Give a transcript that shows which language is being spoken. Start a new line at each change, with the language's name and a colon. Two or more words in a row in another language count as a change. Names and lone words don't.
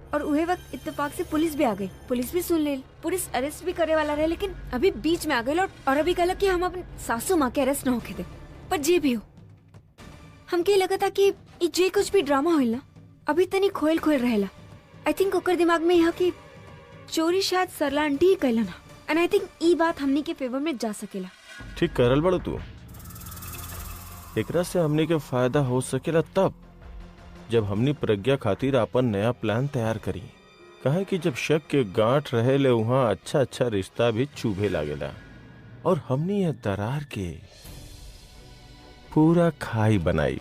Bhojpuri: और उहे वक्त इत्तेफाक से पुलिस भी आ गई। पुलिस भी सुन ले, पुलिस अरेस्ट भी करे वाला रहे, लेकिन अभी बीच में आ गए और अभी कहला कि हम अपन सासू माँ के अरेस्ट न होके दे। पर जे भी हो हमके लगा था कि जे कुछ भी ड्रामा होइल ना अभी तनी खोल रहेला।
English: I think
Bhojpuri: ओकर दिमाग में यह कि चोरी शायद सरला आंटी ही कैला ना।
English: and I think
Bhojpuri: ई बात हमनी के फेवर में जा सकेला। ठीक करल बड़ो तू। एकरा से हमनी के फायदा हो सकेला तब जब हमनी प्रज्ञा खातिर अपन नया प्लान तैयार करी। कहे कि जब शक के गांठ रहे ले वहाँ अच्छा रिश्ता भी चुभे लागेला और हमनी यह दरार के पूरा खाई बनाई।